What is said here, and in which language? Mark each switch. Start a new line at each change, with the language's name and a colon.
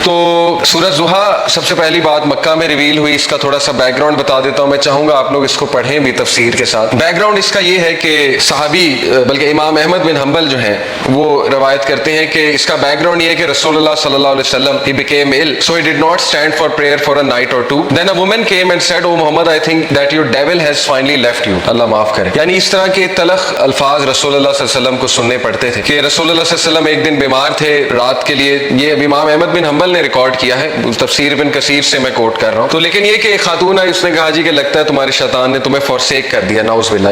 Urdu: تو سورج ضحیٰ سب سے پہلی بات مکہ میں ریویل ہوئی. اس کا تھوڑا سا بیک گراؤنڈ بتا دیتا ہوں. میں چاہوں گا آپ لوگ اس کو پڑھیں بھی تفسیر کے ساتھ. بیک گراؤنڈ اس کا یہ ہے کہ صحابی بلکہ امام احمد بن حنبل جو ہیں وہ روایت کرتے ہیں کہ اس کا بیک گراؤنڈ یہ ہے کہ رسول اللہ صلی اللہ علیہ وسلم
English: he became ill so he did not stand for prayer for a night or two. Then a woman came and said, "Oh Muhammad, I think that your devil has finally left you."
Urdu: اللہ معاف کرے. یعنی اس طرح کے تلخ الفاظ رسول اللہ صلی اللہ علیہ وسلم کو سننے پڑتے تھے کہ رسول اللہ صلی اللہ علیہ وسلم ایک دن بیمار تھے رات کے لیے. یہ اب امام احمد بن حنبل نے ریکارڈ کیا ہے, تفسیر ابن کثیر سے میں کوٹ کر رہا ہوں. تو لیکن یہ کہ ایک خاتون ہے, اس نے کہا جی کہ لگتا ہے تمہارے شیطان نے تمہیں فورسیک کر دیا, نعوذ باللہ.